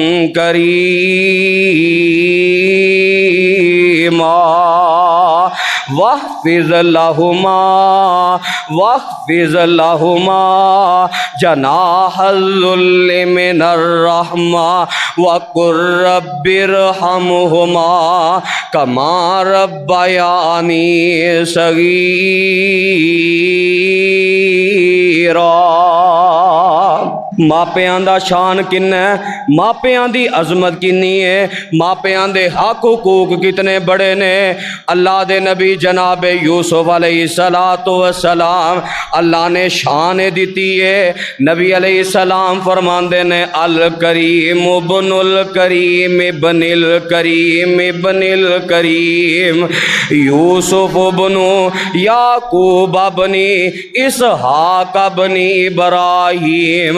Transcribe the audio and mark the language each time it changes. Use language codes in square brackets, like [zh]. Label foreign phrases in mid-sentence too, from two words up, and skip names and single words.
[ar] کریما واخفض لهما جناح الذل من الرحمة وقل رب ارحمهما كما ربياني صغيرا۔ [pa] ماپیاں دا شان کنا ہے، ماپیاں دی عظمت کنی ہے، ماپیاں دے حق حقوق کتنے وڈے نے. اللہ دے نبی جناب یوسف [ar] عليه الصلاة والسلام [pa] اللہ نے شان دتی ہے. نبی علیہ السلام فرماندے نے [ar] الكريم ابن الكريم ابن الكريم ابن الكريم يوسف بن يعقوب بن إسحاق بن إبراهيم.